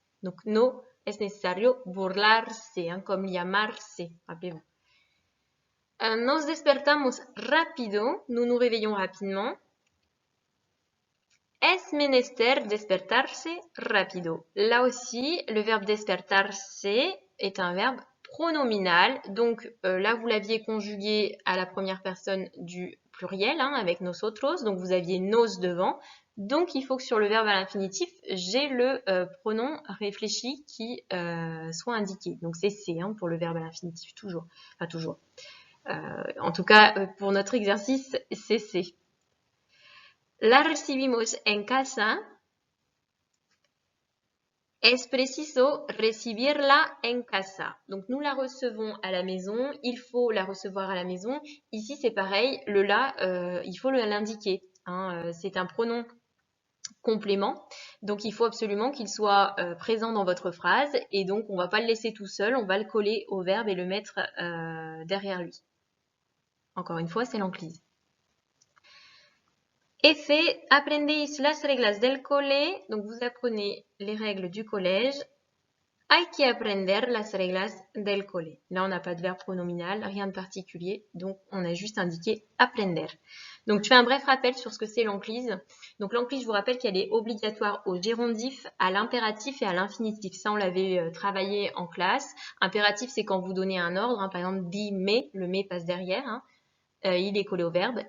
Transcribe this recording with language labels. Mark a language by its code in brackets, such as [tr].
[es] Donc no es necesario burlarse, hein, comme llamarse, [fr] rappelez-vous. [es] Nos despertamos rápido, [fr] nous nous réveillons rapidement. [es] Es menester despertarse rápido. [fr] Là aussi, le verbe despertarse est un verbe pronominal. Donc là, vous l'aviez conjugué à la première personne du pluriel, hein, avec nosotros. Donc vous aviez nos devant. Donc il faut que sur le verbe à l'infinitif, j'ai le pronom réfléchi qui soit indiqué. Donc c'est C hein, pour le verbe à l'infinitif, toujours. Enfin toujours. En tout cas, pour notre exercice, c'est C. [es] La recibimos en casa. Es preciso recibirla en casa. [fr] Donc nous la recevons à la maison. Il faut la recevoir à la maison. Ici c'est pareil. Le la, il faut l'indiquer. Hein. C'est un pronom complément. Donc il faut absolument qu'il soit présent dans votre phrase. Et donc on ne va pas le laisser tout seul. On va le coller au verbe et le mettre derrière lui. Encore une fois, c'est l'enclise. [es] F, aprendéis las reglas del cole. [fr] Donc, vous apprenez les règles du collège. [es] Hay que aprender las reglas del cole. [fr] Là, on n'a pas de verbe pronominal, rien de particulier. Donc, on a juste indiqué aprender. Donc, je fais un bref rappel sur ce que c'est l'enclise. Donc, l'enclise, je vous rappelle qu'elle est obligatoire au gérondif, à l'impératif et à l'infinitif. Ça, on l'avait travaillé en classe. Impératif, c'est quand vous donnez un ordre. Hein, par exemple, dis mais, le mais passe derrière. Hein. Il est collé au verbe.